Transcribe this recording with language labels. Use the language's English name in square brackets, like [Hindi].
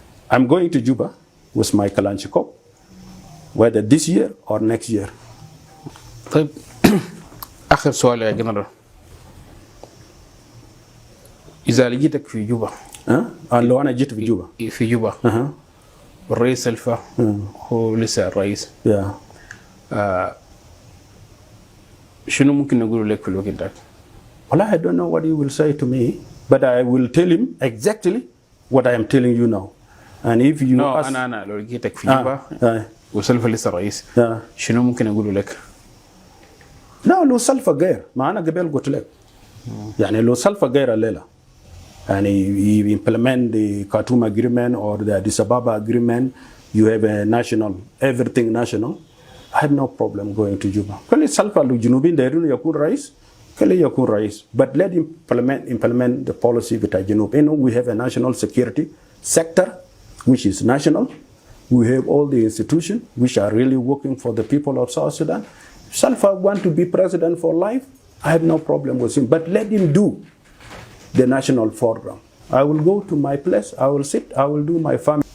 [English] I'm going to Juba with my Kalanchikov, whether this year or next year. [Arabic] طيب آخر سؤال يا جنرال، إذا لقيتك في جوبا لو أنا جيت في جوبا والرئيس سلفا هو لسه الرئيس شنو ممكن نقول لك في الوقت ده؟ [English] Well, I don't know what he will say to me, but I will tell him exactly what I am telling you now. And if you ask... [Arabic] أنا لو لقيتك في جوبا وسلفا لسه الرئيس شنو ممكن أقوله لك؟ لا لو سلفة غير ما أنا قبل قلت لك يعني لو سلفة غير الليلة يعني [English] you implement the Khartoum agreement or the Addis Ababa agreement, you have a national, everything national, I have no problem going to Juba. [Arabic] كل سلفة لو جنوبين دايرين يكون رئيس كل يكون رئيس [English] but let him implement the policy [Arabic] بتاع جنوب. [English] You know, we have a national security sector which is national. We have all the institutions which are really working for the people of South Sudan. If Salva want to be president for life, I have no problem with him. But let him do the national program. I will go to my place, I will sit, I will do my family.